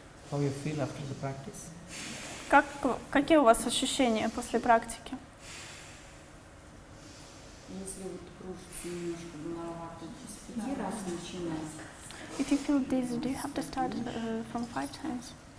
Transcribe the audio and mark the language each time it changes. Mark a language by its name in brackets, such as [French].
[English] How you feel after the practice? [Russian] Какие у вас ощущения после практики? Если вот кружится немножко головато, с 5 раз начинать. [English] If you feel dizzy, do you have to start from 5 times?